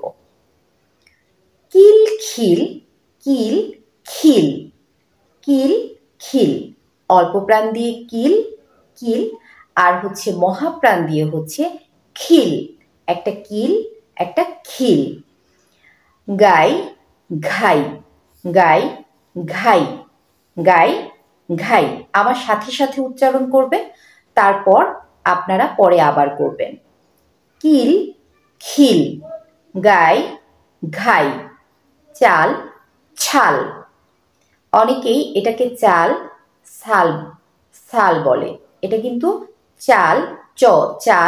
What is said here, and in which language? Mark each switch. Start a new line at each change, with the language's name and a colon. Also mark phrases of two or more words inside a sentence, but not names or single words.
Bangla: কিল খিল, কিল খিল, কিল খিল। অল্প প্রাণ দিয়ে কিল, কিল, আর হচ্ছে মহাপ্রাণ দিয়ে হচ্ছে খিল। একটা কিল, একটা খিল। গাই ঘাই, গাই ঘাই, গাই ঘাই। আমার সাথে সাথে উচ্চারণ করবেন, তারপর আপনারা পরে আবার করবেন। কিল খিল, গাই ঘাই, চাল ছাল। অনেকেই এটাকে চাল ছাল ছাল বলে, এটা কিন্তু চাল চাল।